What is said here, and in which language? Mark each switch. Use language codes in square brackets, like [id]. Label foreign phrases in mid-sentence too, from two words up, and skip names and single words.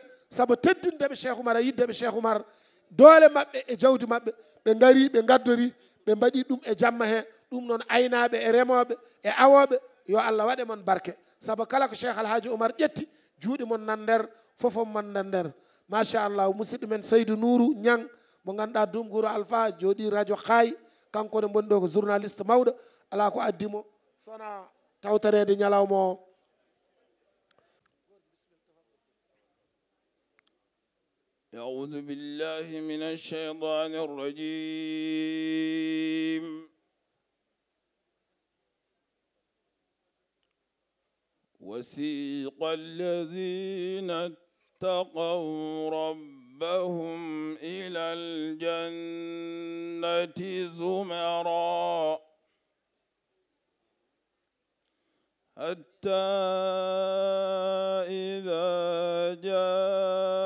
[ff] saabu teddindeɓe Cheikh Oumar a yiddeɓe Cheikh Oumar doole maɓɓe e jawdi maɓɓe ɓe gari ɓe gaddori ɓe mbaɗi ɗum e jamma he ɗum noon aynaɓe e remoɓe e awoɓe yo Allah waɗe mon barke saabu kala ko Cheikh Alhaji Oumar ƴetti juuɗe mon nan nder fofom mon nan nder machallah musidɗo men Seydou Nourou Niang mo ganduɗa Dumguro Alpha jooɗi radio Khayi kanko ne bonni ɗo ko journaliste mawɗo ala ko addimo sona tawtarede ñalawma o [ar] أعوذ بالله من الشيطان الرجيم وسيق الذين اتقوا ربهم إلى الجنة زمرا حتى إذا جاء